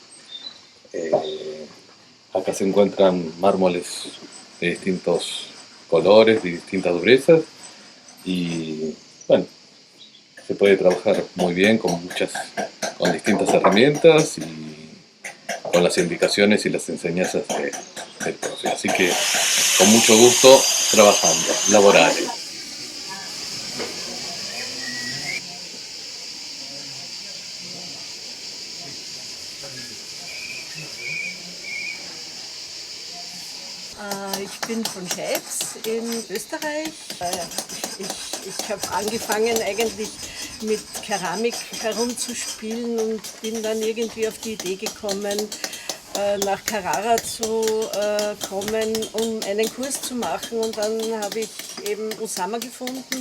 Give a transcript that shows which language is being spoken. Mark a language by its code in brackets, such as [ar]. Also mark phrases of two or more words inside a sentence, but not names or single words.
[es] Acá se encuentran mármoles de distintos colores, de distintas durezas y bueno, se puede trabajar muy bien con distintas herramientas y con las indicaciones y las enseñanzas del profe. Así que con mucho gusto trabajando, laborales. [de] Ich bin von Scheibs in Österreich. Ich habe angefangen eigentlich mit Keramik herumzuspielen und bin dann irgendwie auf die Idee gekommen, nach Carrara zu kommen, um einen Kurs zu machen, und dann habe ich eben Usama gefunden.